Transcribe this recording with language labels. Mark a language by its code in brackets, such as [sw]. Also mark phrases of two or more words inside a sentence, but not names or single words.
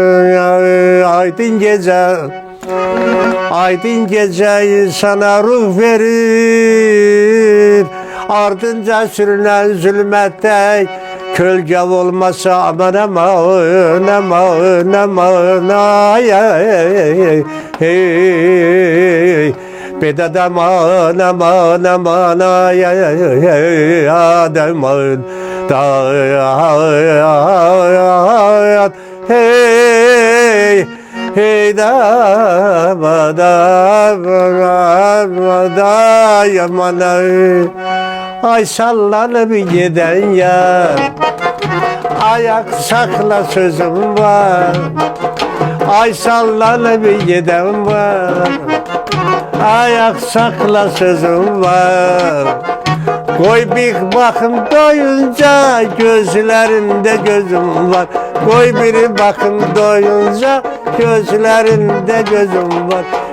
[az] aydın gecə insana ruh verir ardınca sürünən zülmətdə kölgə olmasa aman bedad aman adamın [tr] da yamana ay sallanıp giden yar ayak sakla sözüm var ay sallanıp giden var ayak sakla sözüm var koy bir bakın doyunca gözlerinde gözüm var koy bir bakın doyunca gözlerinde gözüm var